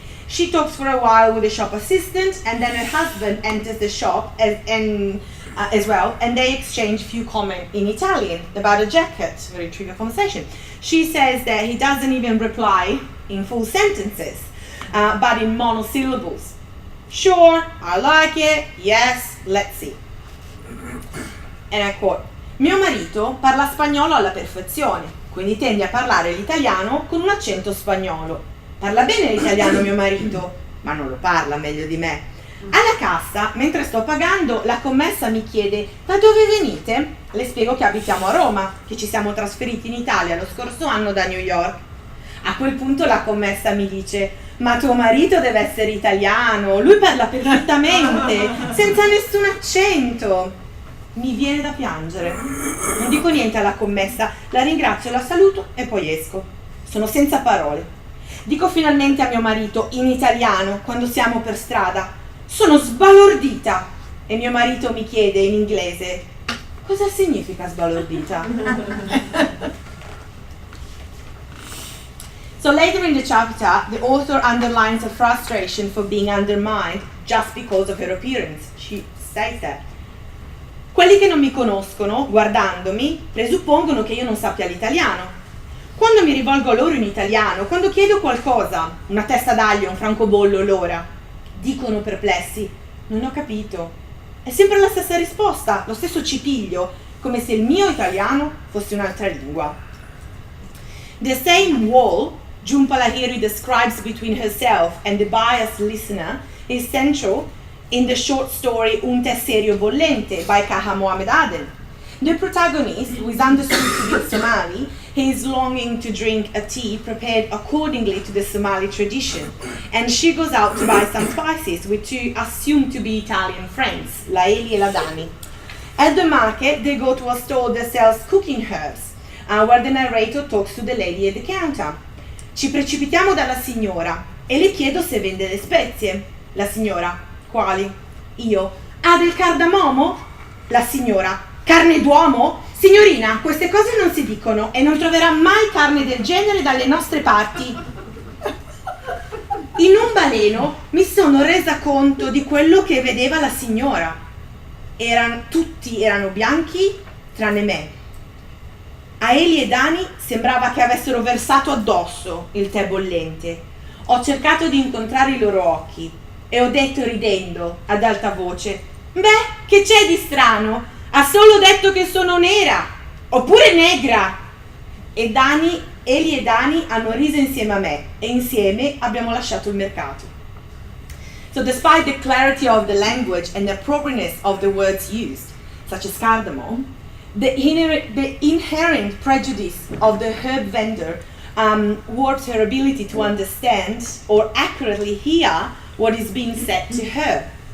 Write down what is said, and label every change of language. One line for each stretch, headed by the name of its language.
English: She talks for a while with the shop assistant, and then her husband enters the shop as well, and they exchange a few comments in Italian about a jacket, very trivial conversation. She says that he doesn't even reply in full sentences, but in monosyllables. Sure, I like it, yes, Let's see. And I quote,
Italian: mio marito parla spagnolo alla perfezione, quindi tende a parlare l'italiano con un accento spagnolo. Parla bene l'italiano mio marito, ma non lo parla meglio di me. Alla cassa, mentre sto pagando, la commessa mi chiede da dove venite? Le spiego che abitiamo a Roma, che ci siamo trasferiti in Italia lo scorso anno da New York. A quel punto la commessa mi dice ma tuo marito deve essere italiano, lui parla perfettamente, senza nessun accento. Mi viene da piangere. Non dico niente alla commessa, la ringrazio, la saluto e poi esco. Sono senza parole. Dico finalmente a mio marito in italiano quando siamo per strada: sono sbalordita. E mio marito mi chiede in inglese: cosa significa sbalordita?
English: So later in the chapter, the author underlines her frustration for being undermined just because of her appearance. She says that.
Italian: Quelli che non mi conoscono, guardandomi, presuppongono che io non sappia l'italiano. Quando mi rivolgo a loro in italiano, quando chiedo qualcosa, una testa d'aglio, un francobollo l'ora, dicono perplessi: non ho capito. È sempre la stessa risposta, lo stesso cipiglio, come se il mio italiano fosse un'altra lingua.
English: The same wall Jhumpa Lahiri describes between herself and the biased listener is central in the short story Un tesserio bollente by Kaha Mohamed Aden. The protagonist, who is understood to be Somali, he is longing to drink a tea prepared accordingly to the Somali tradition, and she goes out to buy some spices with two assumed to be Italian friends,
Italian: la Eli e la Dani.
English: At the market, they go to a store that sells cooking herbs, where the narrator talks to the lady at the counter.
Italian: Ci precipitiamo dalla signora e le chiedo se vende le spezie. La signora: quali? Io: ah, del cardamomo? La signora: carne d'uomo? Signorina, queste cose non si dicono e non troverà mai carne del genere dalle nostre parti. In un baleno mi sono resa conto di quello che vedeva la signora. Tutti erano bianchi tranne me. A Eli e Dani sembrava che avessero versato addosso il tè bollente. Ho cercato di incontrare i loro occhi e ho detto ridendo ad alta voce: beh, che c'è di strano? Ha solo detto che sono nera, oppure negra. E Eli e Dani hanno riso insieme a me e insieme abbiamo lasciato il mercato.
English: So despite the clarity of the language and the appropriateness of the words used, such as cardamom, the inherent prejudice of the herb vendor warps her ability to understand or accurately hear what is being said to her.